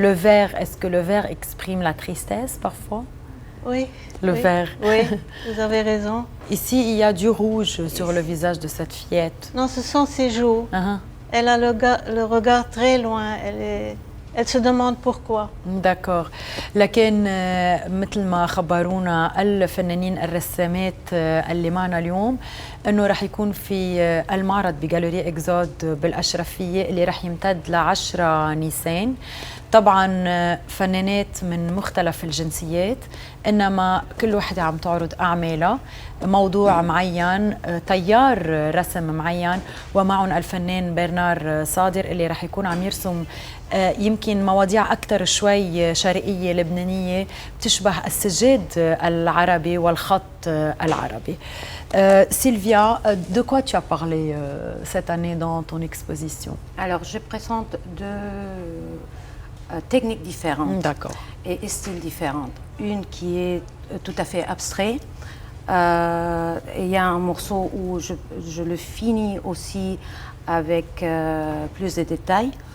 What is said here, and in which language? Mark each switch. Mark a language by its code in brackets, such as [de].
[fr] Le vert, est-ce que le vert exprime la tristesse parfois? Oui. Le vert. Oui, vous avez raison. Ici, il y a du rouge sur le visage de cette fillette. Non, ce sont ses joues. Elle a le regard très loin. Elle est elle se demande pourquoi. [ar] داكور لكن مثل ما خبرونا الفنانين الرسامات اللي معنا اليوم انه رح يكون في المعرض بجاليري اكزود بالاشرفيه اللي رح يمتد ل10 نيسان. طبعا فنانات من مختلف الجنسيات، انما كل وحده عم تعرض اعمالها، موضوع معين، تيار رسم معين، ومعهم الفنان برنار صادر اللي رح يكون عم يرسم يمكن مواضيع اكثر شوي شرقيه لبنانيه بتشبه السجاد العربي والخط العربي. [fr] Sylvia, de quoi tu as parlé cette année dans ton exposition? Alors, je présente deux techniques différentes. D'accord. Et styles différents. Une qui est tout à fait abstrait. Il y a un morceau où je le finis aussi avec plus de détails.